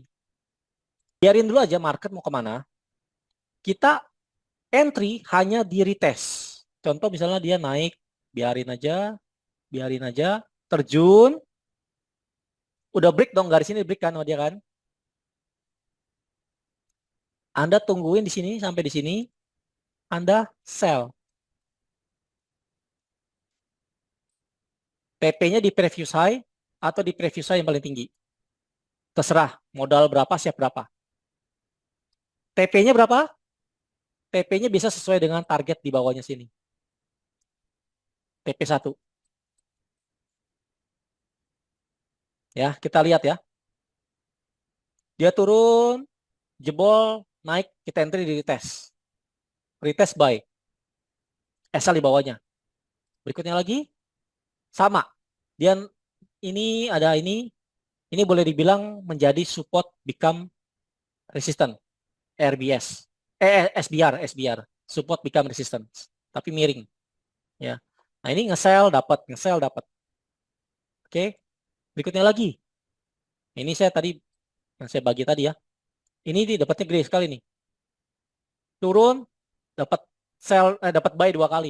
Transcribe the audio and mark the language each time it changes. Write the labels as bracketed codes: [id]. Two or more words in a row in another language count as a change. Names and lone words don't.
[id] Biarin dulu aja market mau kemana. Kita entry hanya di retest. Contoh misalnya dia naik, biarin aja, terjun. Udah break dong, garis ini break kan sama dia kan. Anda tungguin di sini sampai di sini, Anda sell. TP-nya di [en] previous high [id] atau di [en] previous high [id] yang paling tinggi. Terserah, modal berapa, siap berapa. TP-nya berapa? TP-nya bisa sesuai dengan target di bawahnya sini. TP1. Ya, kita lihat ya. Dia turun, jebol, naik, kita entry di retest. [en] Retest buy. [id] SL di bawahnya. Berikutnya lagi, sama. Dia ini ada ini boleh dibilang menjadi [en] support become resistant. [id] RBS. SBR. [en] Support become resistance. [id] Tapi miring. Ya. Nah ini nge-sell dapat. Oke. Berikutnya lagi. Ini saya tadi yang saya bagi tadi ya. Ini dapatnya gede sekali nih. Turun dapat dapat buy 2 kali.